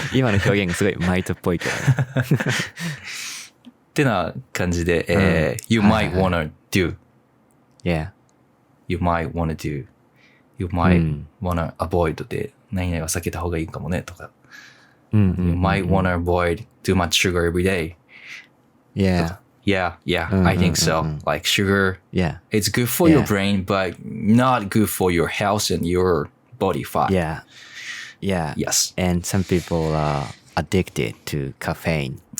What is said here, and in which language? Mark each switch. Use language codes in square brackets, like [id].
[ja] 今の表現がすごいマイトっぽいけどね。ってな感じで、 [en] you might wanna do。Yeah. You might wanna do.You might wanna avoid [ja] で何々は避けた方がいいかもねとか。 [en] You might wanna avoid too much sugar every day. Yeah, I think so. Like sugar, it's good for your brain, but not good for your health and your body fat. Yeah. Yes. And some people are addicted to caffeine.